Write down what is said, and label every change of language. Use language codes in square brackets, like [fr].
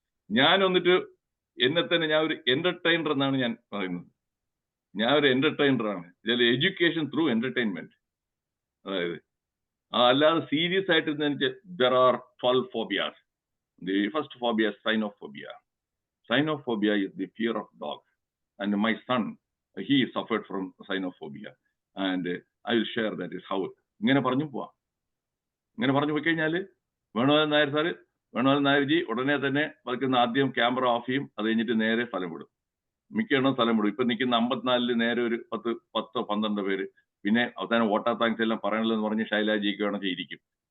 [ml] ഞാൻ വന്നിട്ട് എന്നെ തന്നെ ഞാൻ ഒരു എന്റർടൈനർ എന്നാണ് ഞാൻ പറയുന്നത്. ഞാൻ ഒരു എന്റർടൈനറാണ്. ഇതിൽ എഡ്യൂക്കേഷൻ ത്രൂ എന്റർടൈൻമെന്റ്. അതായത് അല്ലാതെ സീരിയസ് ആയിട്ട് എനിക്ക് [en] There are 12 phobias. The first phobia is cynophobia. Cynophobia is the fear of dogs. And my son, he suffered from cynophobia. And I will share that is how. [ml] ഇങ്ങനെ പറഞ്ഞു പോവാം. ഇങ്ങനെ പറഞ്ഞു പോയി കഴിഞ്ഞാൽ വേണുഗോപാലൻ നായർ സാറ്, വേണുഗോപാലൻ നായർജി ഉടനെ തന്നെ വയ്ക്കുന്ന ആദ്യം ക്യാമറ ഓഫ് ചെയ്യും. അത് കഴിഞ്ഞിട്ട് നേരെ സ്ഥലം വിടും. മിക്കെണ്ണം സ്ഥലം വിടും. ഇപ്പൊ നിൽക്കുന്ന 54 നേരെ ഒരു 10-12 പേര്. പിന്നെ അവസാനം വോട്ടാ താങ്ക്സ് എല്ലാം പറയണല്ലോ പറഞ്ഞ് ശൈലാജിക്ക് വേണം ഇരിക്കും.